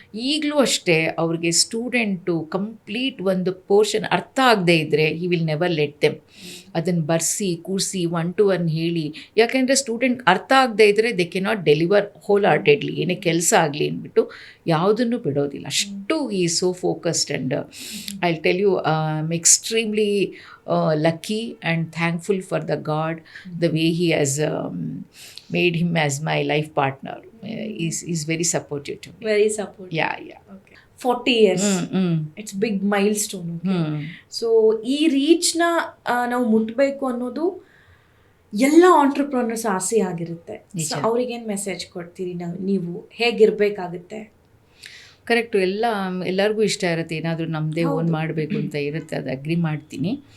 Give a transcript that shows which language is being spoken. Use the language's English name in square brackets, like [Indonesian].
[Kannada] ಈಗಲೂ ಅಷ್ಟೇ ಅವ್ರಿಗೆ ಸ್ಟೂಡೆಂಟು ಕಂಪ್ಲೀಟ್ ಒಂದು ಪೋರ್ಷನ್ ಅರ್ಥ ಆಗದೆ ಇದ್ದರೆ [English] He will never let them. [Kannada] ಅದನ್ನು ಬರ್ಸಿ ಕೂರಿಸಿ 1 to 1 ಹೇಳಿ. ಯಾಕೆಂದರೆ ಸ್ಟೂಡೆಂಟ್ ಅರ್ಥ ಆಗದೆ ಇದ್ದರೆ [English] they cannot deliver whole heartedly, [Kannada] ಏನೇ ಕೆಲಸ ಆಗಲಿ ಅಂದ್ಬಿಟ್ಟು ಯಾವುದನ್ನು ಬಿಡೋದಿಲ್ಲ. ಅಷ್ಟು [English] ಈ so focused. And I tell you, I am extremely lucky and thankful for the God, the way he has made him as my life partner. He's very supportive to me. Very supportive. Yeah. Okay. 40 years. It's big milestone. Okay. [Kannada] So ಈ ರೀಚ್ನ ನಾವು ಮುಟ್ಟಬೇಕು ಅನ್ನೋದು ಎಲ್ಲ entrepreneurs ಆಸೆ ಆಗಿರುತ್ತೆ. ಅವ್ರಿಗೇನು message ಕೊಡ್ತೀರಿ ನೀವು? ಹೇಗಿರಬೇಕಾಗುತ್ತೆ? ಕರೆಕ್ಟು. ಎಲ್ಲರಿಗೂ ಇಷ್ಟ ಇರುತ್ತೆ, ಏನಾದರೂ ನಮ್ಮದೇ ಓನ್ ಮಾಡಬೇಕು ಅಂತ ಇರುತ್ತೆ, ಅದು ಅಗ್ರಿ ಮಾಡ್ತೀನಿ.